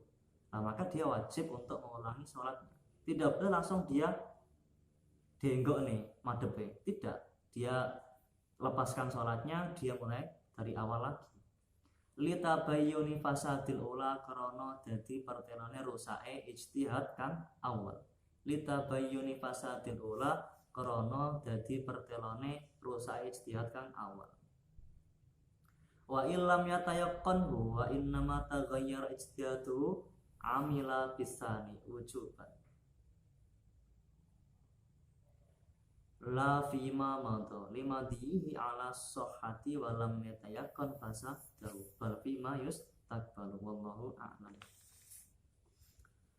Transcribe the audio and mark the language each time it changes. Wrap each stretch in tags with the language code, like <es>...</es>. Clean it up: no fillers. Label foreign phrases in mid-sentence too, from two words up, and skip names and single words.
<id>Nah, maka dia wajib untuk mengulangi sholatnya. Tidak boleh langsung dia dienggok nih madhepe, tidak, dia lepaskan sholatnya, dia mulai dari awal lagi.</id> <ar>لتبين فساد الأولى</ar> <jv>krana dadi pertelane rusake ijtihad kang awal.</jv> <ar>لتبين فساد الأولى</ar> <jv>krana dadi pertelane rusake ijtihad kang awal.</jv> <ar>وإلا يتيقنه وإنما تغير اجتهاد عمل بالثاني وجوبا. لا فيما مضى لما دله على صحته ولم يتيقن فساده بل فيما يستقبل والله أعلم.</ar>